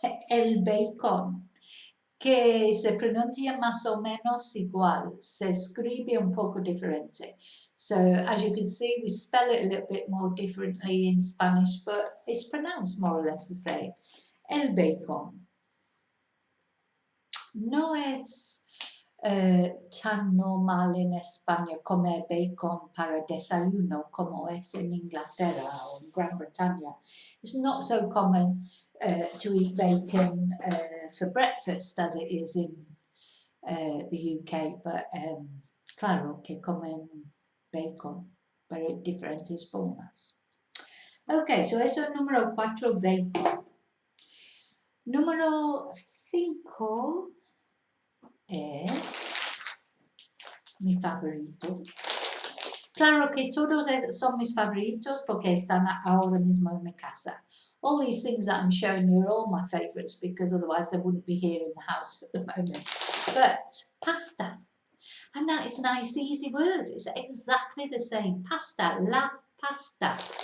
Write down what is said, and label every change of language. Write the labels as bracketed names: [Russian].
[Spanish] El bacon, que se pronuncia más o menos igual, se escribe un poco diferente. [English] So, as you can see, we spell it a little bit more differently in Spanish, but it's pronounced more or less the same. [Spanish] El bacon. No es tan normal en España comer bacon para desayuno como es en Inglaterra o en Gran Bretaña. [English] It's not so common to eat bacon for breakfast as it is in the UK, but [Spanish] claro que comen bacon, pero en diferentes formas. Ok, so eso es número 4, bacon. Número 5 es mi favorito. Claro que todos son mis favoritos porque están ahora mismo en mi casa. [English] All these things that I'm showing you are all my favourites because otherwise they wouldn't be here in the house at the moment. But pasta, and that is a nice easy word. It's exactly the same. Pasta, la pasta.